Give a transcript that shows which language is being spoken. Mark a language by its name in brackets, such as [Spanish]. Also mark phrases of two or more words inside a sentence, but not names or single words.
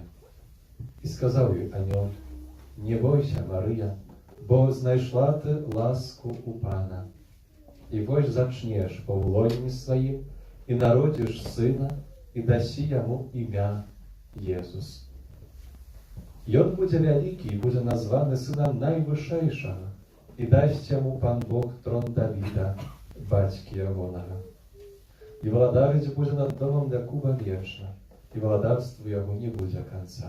[Ukrainian] І сказав їй аньол: «Не бойся, Марія, бо знайшла ти ласку у Пана. І вось зачнеш по влоні своїм, і народиш сина, і дасі йому ім'я Єсус. [Belarusian] Ён будзе вялікі і будзе названы сынам Найвышэйшага, і дасць яму Пан Бог трон Давіда, бацькі ягонага. І валадарыць будзе над домом Якуба вечна, і валадарству яго не будзе канца».